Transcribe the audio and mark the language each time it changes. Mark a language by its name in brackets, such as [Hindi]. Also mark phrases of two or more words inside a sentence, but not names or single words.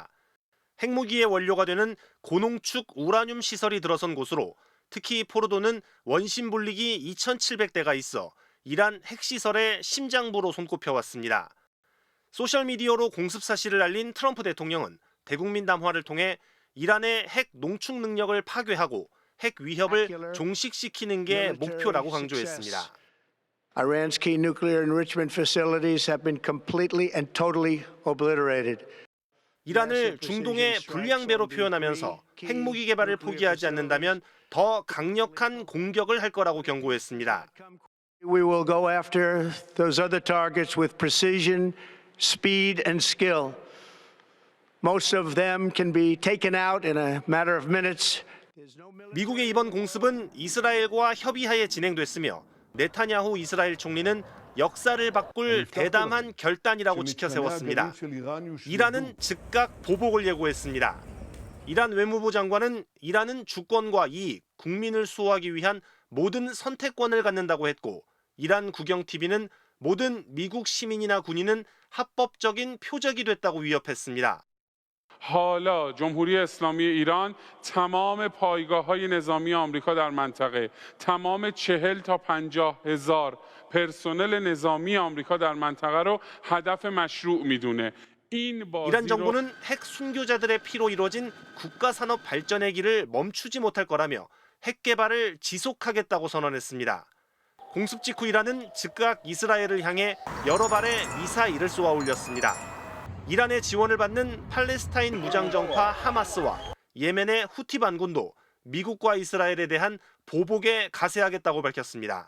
[Korean] 핵무기의 원료가 되는 고농축 우라늄 시설이 들어선 곳으로 특히 포르도는 원심 분리기 2,700대가 있어 이란 핵시설의 심장부로 손꼽혀왔습니다. 소셜미디어로 공습 사실을 알린 트럼프 대통령은 대국민 담화를 통해 이란의 핵 농축 능력을 파괴하고 핵 위협을 종식시키는 게 목표라고 강조했습니다. [English] Iran's key nuclear enrichment facilities have been completely and totally obliterated. [Korean] 이란을 중동의 불량배로 표현하면서 핵무기 개발을 포기하지 않는다면 더 강력한 공격을 할 거라고 경고했습니다. [English] We will go after those other targets with precision, speed and skill. Most of them can be taken out in a matter of minutes. [Korean] 미국의 이번 공습은 이스라엘과 협의하에 진행됐으며 네타냐후 이스라엘 총리는 역사를 바꿀 대담한 결단이라고 지켜세웠습니다. 이란은 즉각 보복을 예고했습니다. 이란 외무부 장관은 이란은 주권과 이익, 국민을 수호하기 위한 모든 선택권을 갖는다고 했고 이란 국영 TV는 모든 미국 시민이나 군인은 합법적인 표적이 됐다고 위협했습니다. [Persian] حالا جمهوری اسلامی ایران تمام پایگاه‌های نظامی آمریکا در منطقه، تمام 40 تا 50 هزار پرسنل نظامی آمریکا در منطقه رو هدف مشروع میدونه. [Korean] 이란 정부는 핵 순교자들의 피로 이루어진 국가 산업 발전의 길을 멈추지 못할 거라며 핵 개발을 지속하겠다고 선언했습니다. 공습 직후 이란은 즉각 이스라엘을 향해 여러 발의 미사일을 쏘아 올렸습니다. 이란의 지원을 받는 팔레스타인 무장정파 하마스와 예멘의 후티 반군도 미국과 이스라엘에 대한 보복에 가세하겠다고 밝혔습니다.